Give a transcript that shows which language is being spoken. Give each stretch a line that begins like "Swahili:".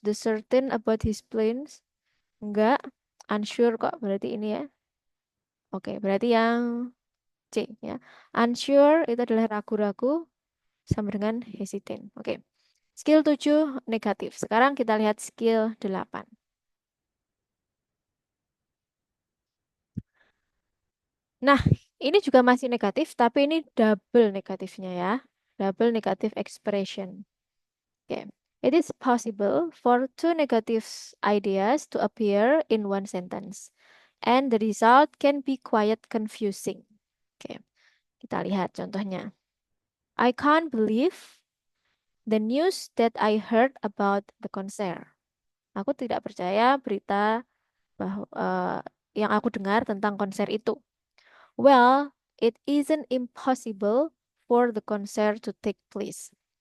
English: The certain about his plans.
Indonesian: Enggak. Unsure kok berarti ini ya. Oke, berarti yang C ya. Unsure itu adalah ragu-ragu sama dengan hesitant. Oke. Skill 7 negatif. Sekarang kita lihat skill 8. Nah, ini juga masih negatif, tapi ini double negatifnya ya.
English: Double negative expression. Oke. It is possible for two negative ideas to appear in one sentence. And the result can be quite confusing.
Indonesian: Oke, kita lihat contohnya.
English: I can't believe the news that I heard about the concert.
Indonesian: Aku tidak percaya berita bahwa yang aku dengar tentang konser itu.
English: Well, it isn't impossible for the concert to take place.